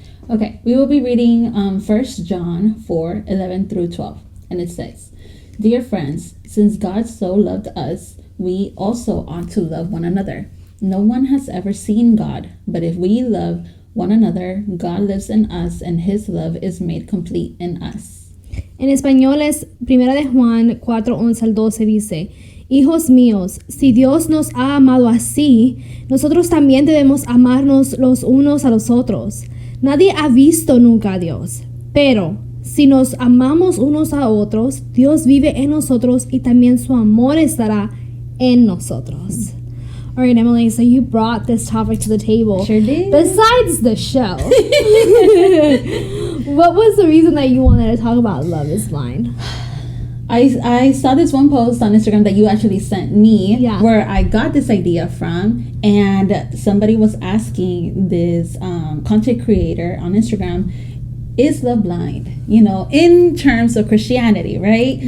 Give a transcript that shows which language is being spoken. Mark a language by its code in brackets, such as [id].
[en] Okay, we will be reading 1 John 4, 11 through 12. And it says, "Dear friends, since God so loved us, we also ought to love one another. No one has ever seen God, but if we love one another, God lives in us and His love is made complete in us." [es] En español es 1 de Juan 4, 11 al 12 dice, "Hijos míos, si Dios nos ha amado así, nosotros también debemos amarnos los unos a los otros. Nadie ha visto nunca a Dios, pero si nos amamos unos a otros, Dios vive en nosotros y también su amor estará en nosotros." [en] All right, Emily, so you brought this topic to the table. Sure did. Besides the show, what was the reason that you wanted to talk about Love is Blind? I saw this one post on Instagram that you actually sent me, where I got this idea from, and somebody was asking this content creator on Instagram, is love blind, you know, in terms of Christianity, right?